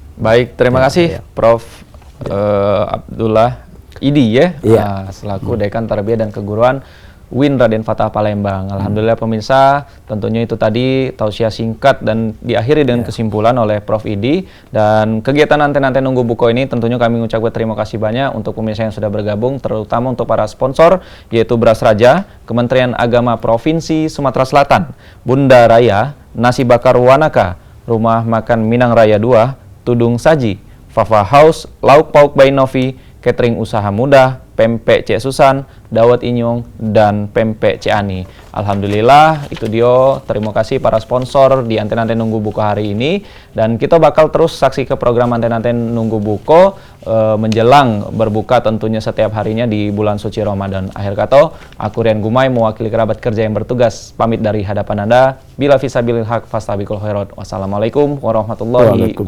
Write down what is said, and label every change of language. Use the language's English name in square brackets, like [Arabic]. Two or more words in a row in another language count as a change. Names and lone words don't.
[Indonesian] Baik, terima kasih Prof. Abdullah Idi, selaku Dekan Tarbiyah dan Keguruan UIN Raden Fatah Palembang. Alhamdulillah pemirsa, tentunya itu tadi tausiah singkat dan diakhiri dengan kesimpulan oleh Prof. Idi. Dan kegiatan anten-anten nunggu buko ini tentunya kami mengucapkan terima kasih banyak untuk pemirsa yang sudah bergabung, terutama untuk para sponsor, yaitu Beras Raja, Kementerian Agama Provinsi Sumatera Selatan, Bunda Raya, Nasi Bakar Wanaka, Rumah Makan Minang Raya 2, Tudung Saji, Fafa House, Lauk Pauk by Novi, Catering Usaha Mudah, Pempek Cek Susan, Dawet Inyong, dan Pempek Ciani. Alhamdulillah, itu dia. Terima kasih para sponsor di Anten-Anten Nunggu Buko hari ini. Dan kita bakal terus saksi ke program Anten-Anten Nunggu Buko menjelang berbuka tentunya setiap harinya di bulan suci Ramadan. Akhir kata, aku Rian Gumai mewakili kerabat kerja yang bertugas pamit dari hadapan Anda. [Arabic] بالله في سبيل الحق فاستبقوا الخيرات. والسلام عليكم ورحمة الله وبركاته.